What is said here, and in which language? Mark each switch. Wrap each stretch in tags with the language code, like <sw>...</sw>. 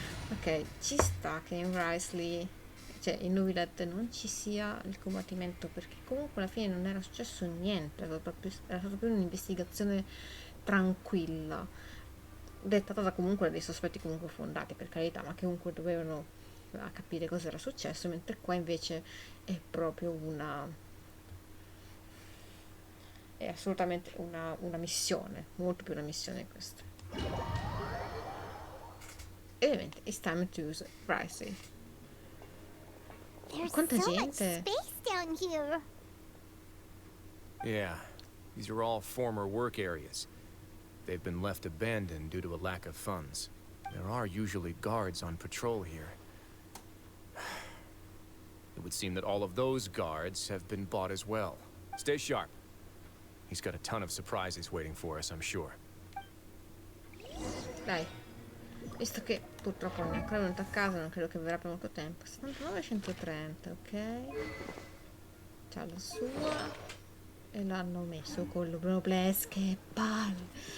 <it>Ok, ci sta che in Wriothesley, cioè in Neuvilette, non ci sia il combattimento, perché comunque alla fine non era successo niente, era stata più un'investigazione tranquilla, dettata da comunque dei sospetti comunque fondati, per carità, ma che comunque dovevano capire cosa era successo, mentre qua invece è proprio è assolutamente una missione, molto più una missione questa. E ovviamente</it> <en>it's time to use Wriothesley. Quanta gente! Space down here. Yeah, these are all former work areas. They've been left abandoned due to a lack of funds. There are usually guards on patrol here. It would seem that all of those guards have been bought as well. Stay sharp. He's got a ton of surprises waiting for us, I'm sure.</en> <it>Dai, visto che purtroppo non è ancora venuto a casa, non credo che verrà per molto tempo. 79,130, ok. C'ha la sua. E l'hanno messo con lo Brobles, che palle.</it>